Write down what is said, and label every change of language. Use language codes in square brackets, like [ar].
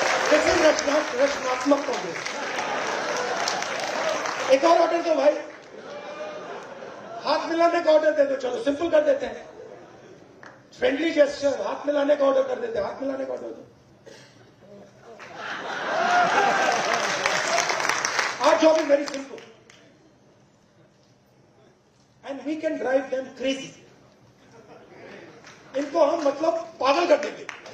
[en] This is रचनात्मक कांग्रेस. [hi] एक और ऑर्डर दो भाई, हाथ मिलाने का ऑर्डर दे दो. चलो सिंपल कर देते हैं, फ्रेंडली जेस्चर, हाथ मिलाने का ऑर्डर कर देते हैं. हाथ मिलाने का ऑर्डर दो. [en] Our job is very simple, and we can drive them crazy. [hi] इनको हम मतलब पागल कर देंगे.